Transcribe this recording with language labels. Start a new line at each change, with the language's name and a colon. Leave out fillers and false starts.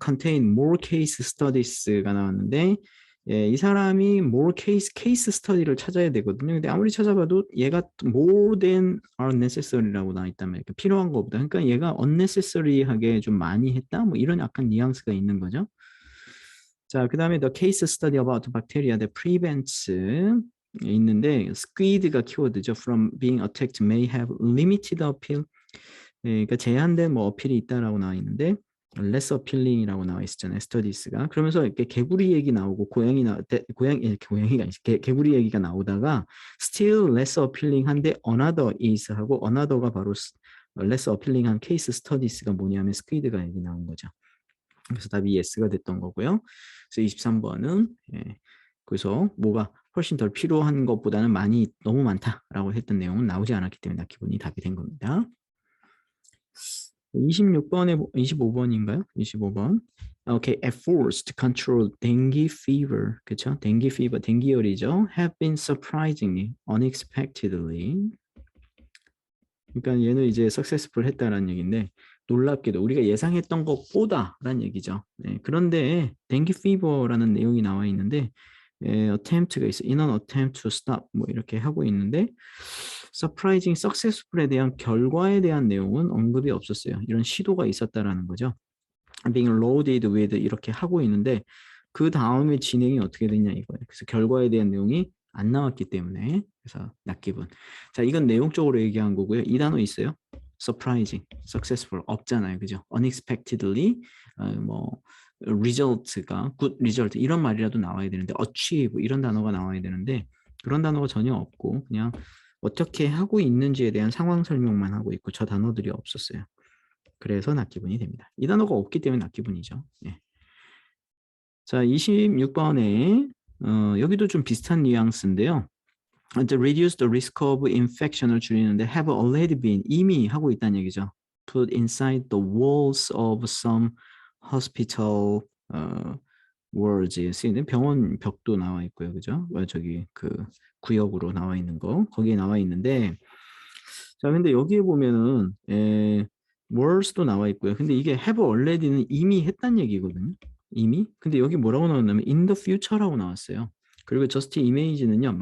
Korean: Contain more case studies가 나왔는데 이 사람이 more case study를 찾아야 되거든요. 근데 아무리 찾아봐도 얘가 more than are necessary라고 나와 있단 말이에요. 필요한 것보다. 그러니까 얘가 unnecessary하게 좀 많이 했다. 뭐 이런 약간 뉘앙스가 있는 거죠. 자, 그 다음에
English: the case study about bacteria that prevents
Korean: 있는데 squid가 키워드죠.
English: From being attacked may have limited appeal.
Korean: 그러니까 제한된 뭐 어필이 있다라고 나와 있는데 less appealing이라고 나와 있었잖아요. studies가. 그러면서 이렇게 개구리 얘기 나오고 고양이가 개구리 얘기가 나오다가 still less appelling한데 another is 하고 another가 바로 less appelling한 case studies가 뭐냐면 squid가 얘기 나온 거죠. 그래서 답이 yes가 됐던 거고요. 그래서 23번은 그래서 뭐가 훨씬 덜 필요한 것보다는 많이 너무 많다라고 했던 내용은 나오지 않았기 때문에 기본이 답이 된 겁니다. 26번에 25번인가요? 25번.
English: 오케이, efforts to control dengue fever,
Korean: 그렇죠?
English: dengue fever,
Korean: 댕기열이죠.
English: have been surprisingly, unexpectedly.
Korean: 그러니까 얘는 이제 successful 했다라는 얘기인데 놀랍게도 우리가 예상했던 것보다라는 얘기죠. 네, 그런데 dengue fever라는 내용이 나와 있는데 attempt가 있어.
English: in an attempt to stop
Korean: 뭐 이렇게 하고 있는데 surprising successful에 대한 결과에 대한 내용은 언급이 없었어요. 이런 시도가 있었다라는 거죠. being loaded with 이렇게 하고 있는데 그 다음에 진행이 어떻게 되냐 이거예요. 그래서 결과에 대한 내용이 안 나왔기 때문에 그래서 낯기분. 자, 이건 내용적으로 얘기한 거고요. 이 단어 있어요. surprising, successful 없잖아요. 그죠? unexpectedly 뭐 result가 good result 이런 말이라도 나와야 되는데 achieve 이런 단어가 나와야 되는데 그런 단어가 전혀 없고 그냥 어떻게 하고 있는지에 대한 상황 설명만 하고 있고 저 단어들이 없었어요. 그래서 낯기분이 됩니다. 이 단어가 없기 때문에 낯기분이죠. 예. 자, 26번에 여기도 좀 비슷한 뉘앙스인데요.
English: to reduce the risk of infection을 줄이는데 have already been
Korean: 이미 하고 있다는 얘기죠.
English: put inside the walls of some hospital wards에
Korean: 쓰이는 병원 벽도 나와 있고요. 그죠? 저기 그 구역으로 나와 있는 거 거기에 나와 있는데 자, 근데 여기에 보면은 wards도 나와 있고요. 근데 이게 have already는 이미 했단 얘기거든요. 이미. 근데 여기 뭐라고 나왔냐면 in the future라고 나왔어요. 그리고 just image는요.